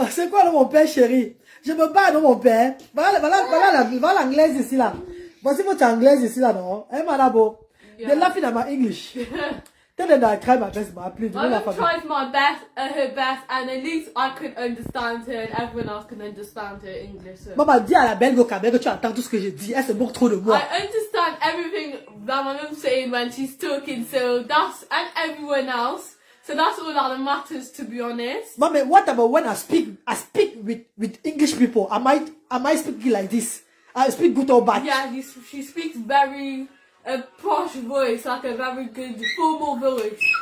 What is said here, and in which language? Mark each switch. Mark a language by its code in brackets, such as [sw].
[fr] C'est quoi, mon père chéri? Je me bats, non, mon père. Voilà l'anglaise ici là. Voici votre anglaise ici là, non? Hein, Manabo? [en] Yeah. [fr] De la fin de ma English. [en] Tell them that I try my best, but please. Mum tried my best, her best, and at least I could understand her, and everyone else can understand her English. So. [fr] Maman, dis à la belle Gokabé que tu entends tout ce que je dis. Elle se moque trop de moi. [en] I understand everything that my mum's saying when she's talking, so that's, and everyone else. So that's all that matters, to be honest. Mommy, what about when I speak with English people? Am I speaking like this? I speak good or bad? Yeah, she speaks very a posh voice, like a very good formal voice.